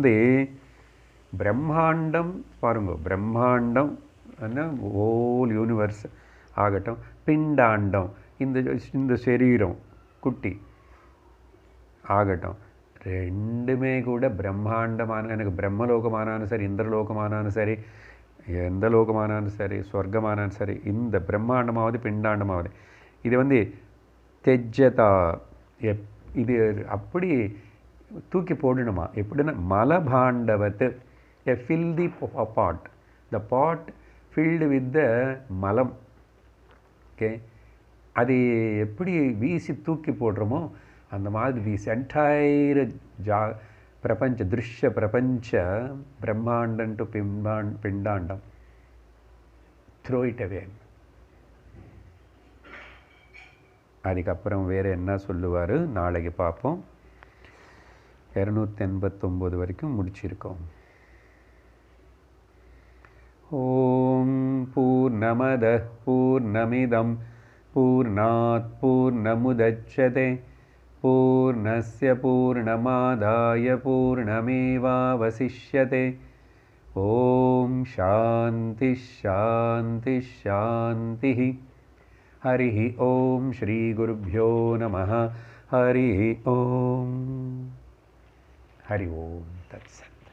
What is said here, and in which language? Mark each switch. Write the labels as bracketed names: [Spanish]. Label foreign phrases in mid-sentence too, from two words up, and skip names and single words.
[Tamil] பிரம்மாண்டம், பாருங்க, பிரம்மாண்டம் [English] whole universe [Tamil] ஆகட்டும், பிண்டாண்டம் இந்த சரீரம் குட்டி ஆகட்டும், ரெண்டுமே கூட பிரம்மாண்டமான, எனக்கு பிரம்மலோகமானாலும் சரி, இந்திரலோகமானாலும் சரி, எந்த லோகமானாலும் சரி, சொர்க்கமானாலும் சரி, இந்த பிரம்மாண்டமாவது பிண்டாண்டமாவது இது தெஜ்ஜதா, இது அப்படி தூக்கி போடணுமா? எப்படின்னா மலபாண்டவத்து, [English] a filthy pot, the pot filled with the மலம். [Tamil] ஓகே, அது எப்படி வீசி தூக்கி போடுறோமோ அந்த மாதிரி வீசி என்டையர் பிரபஞ்ச திருஷ்ய பிரபஞ்ச பிரம்மாண்டம் டு பிண்டாண்டம் [English] throw it away. [Tamil] அதுக்கப்புறம் வேறு என்ன சொல்லுவார் நாளைக்கு பார்ப்போம். 289 வரைக்கும் முடிச்சிருக்கோம். [Sanskrit] ॐ पूर्णमदः पूर्णमिदं पूर्णात् पूर्णमुदच्यते पूर्णस्य पूर्णमादाय पूर्णमेवावशिष्यते. ॐ शान्तिः शान्तिः शान्तिः. हरि ॐ श्री गुरुभ्यो நமः. हरि ॐ। हरि ॐ तत्सत्.